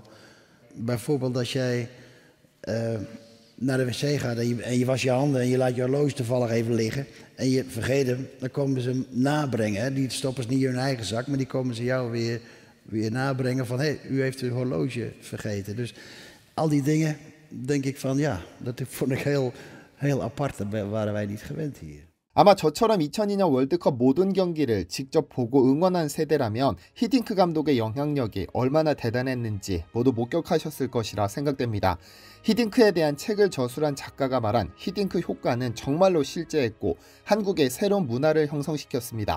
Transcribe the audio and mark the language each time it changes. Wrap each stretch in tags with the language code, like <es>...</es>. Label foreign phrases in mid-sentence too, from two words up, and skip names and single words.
<nl>Bijvoorbeeld als jij naar de wc gaat en je was je handen en je laat je horloge toevallig even liggen en je vergeet hem, dan komen ze hem nabrengen. Hè. Die stoppen ze niet in hun eigen zak, maar die komen ze jou weer nabrengen van hé, u heeft uw horloge vergeten. Dus al die dingen, denk ik van ja, dat vond ik heel apart. Dat waren wij niet gewend hier.</nl> <ko>아마 저처럼 2002년 월드컵 모든 경기를 직접 보고 응원한 세대라면 히딩크 감독의 영향력이 얼마나 대단했는지 모두 목격하셨을 것이라 생각됩니다. 히딩크에 대한 책을 저술한 작가가 말한 히딩크 효과는 정말로 실제했고 한국의 새로운 문화를 형성시켰습니다.</ko>